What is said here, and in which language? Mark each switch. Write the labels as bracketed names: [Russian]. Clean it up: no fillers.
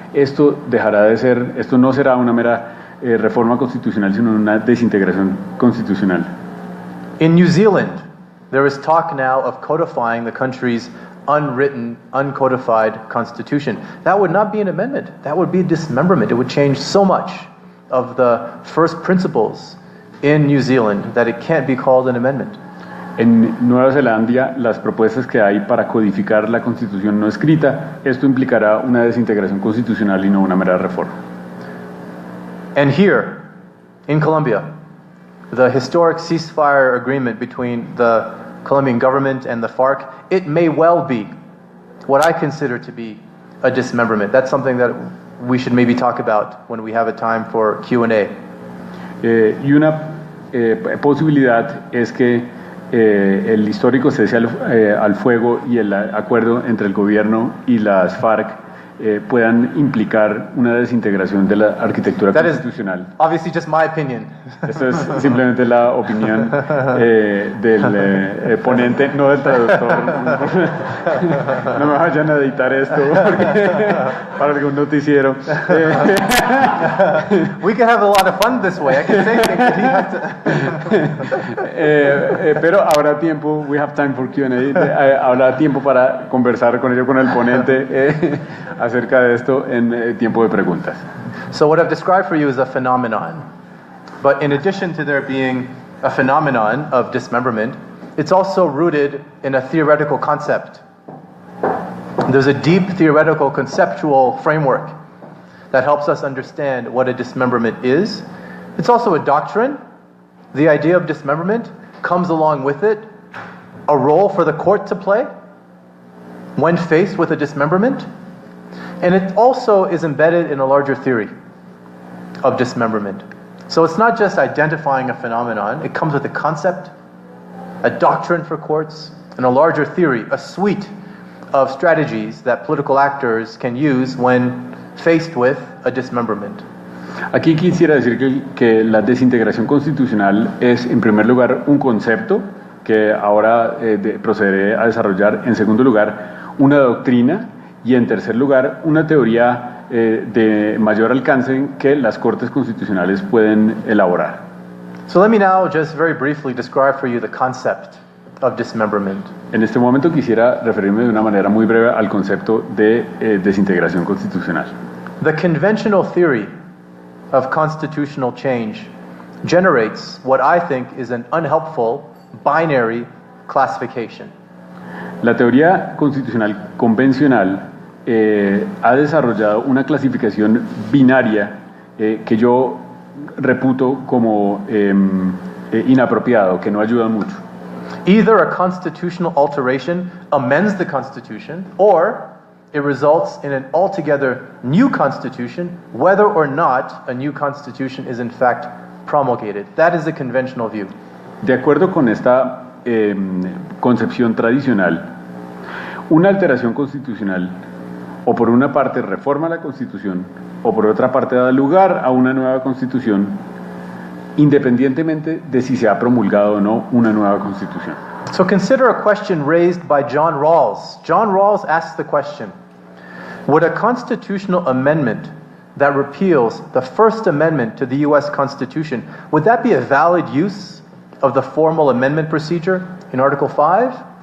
[Spanish] Esto no será una mera reforma constitucional, sino una desintegración constitucional. [English] In New Zealand, there is talk now of codifying the country's unwritten, uncodified constitution. That would not be an amendment. That would be a dismemberment. It would change so much of the first principles in New Zealand that it can't be called an amendment. [Spanish] En Nueva Zelanda, las propuestas que hay para codificar la Constitución no escrita, esto implicará una desintegración constitucional y no una mera reforma. [English] And here, in Colombia, the historic ceasefire agreement between the Colombian government and the FARC, it may well be what I consider to be a dismemberment. That's something that we should maybe talk about when we have a time for Q&A. [Spanish] Y una posibilidad es que el histórico cese al fuego y el acuerdo entre el gobierno y las FARC puedan implicar una desintegración de la arquitectura constitucional. [English] Obviously just my opinion. [Spanish] Esto es simplemente la opinión del ponente, no del traductor. No me vayan a editar esto para algún noticiero. [English] We can have a lot of fun this way. I can say things that he has to. [Spanish] Pero habrá tiempo, [English] we have time for Q&A, [Spanish] habrá tiempo para conversar con el ponente acerca de esto en tiempo de preguntas. [English] So what I've described for you is a phenomenon. But in addition to there being a phenomenon of dismemberment, it's also rooted in a theoretical concept. There's a deep theoretical conceptual framework that helps us understand what a dismemberment is. It's also a doctrine. The idea of dismemberment comes along with it a role for the court to play when faced with a dismemberment. And it also is embedded in a larger theory of dismemberment. So it's not just identifying a phenomenon, it comes with a concept, a doctrine for courts, and a larger theory, a suite of strategies that political actors can use when faced with a dismemberment. [Spanish] Aquí quisiera decir que la desintegración constitucional es, en primer lugar, un concepto que ahora procederé a desarrollar. En segundo lugar, una doctrina. Y en tercer lugar, una teoría de mayor alcance que las Cortes Constitucionales pueden elaborar. [English] So let me now just very briefly describe for you the concept of dismemberment. [Spanish] En este momento quisiera referirme de una manera muy breve al concepto de desintegración constitucional. [English] The conventional theory of constitutional change generates what I think is an unhelpful binary classification. [Spanish] La teoría constitucional convencional ha desarrollado una clasificación binaria que yo reputo como inapropiado, que no ayuda mucho. [English] Either a constitutional alteration amends the Constitution, or it results in an altogether new Constitution, whether or not a new Constitution is in fact promulgated. That is the conventional view. [Spanish] De acuerdo con esta concepción tradicional, una alteración constitucional o por una parte reforma la Constitución o por otra parte da lugar a una nueva Constitución, independientemente de si se ha promulgado o no una nueva Constitución. [English] So consider a question raised by John Rawls. John Rawls asks the question, would a constitutional amendment that repeals the First Amendment to the U.S. Constitution, would that be a valid use of the formal amendment procedure in Article 5?